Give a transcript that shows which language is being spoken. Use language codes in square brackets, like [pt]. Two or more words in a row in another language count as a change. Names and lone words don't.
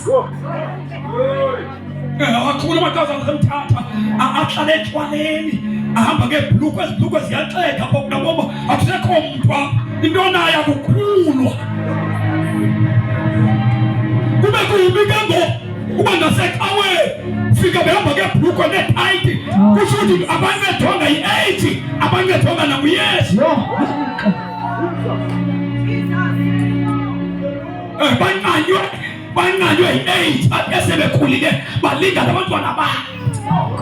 [xh] Akakhuli amaxhegwazana asemthatha ahlala etywaleni ahamba ngeebhulukhwe, ezibhulukhwe ziyaxega ngoba akusekho mntu apha. Into nayo akukhulwa. Kube kuyibi ke ngoku uba nasecaweni fika behamba ngeebhulukhwe neethayithi, kusho ukuthi abancedwanga yi-age, abancedwanga nanguYesu. Banqanywe yi-age, bathi sebekhulile balinga nabantwana babo.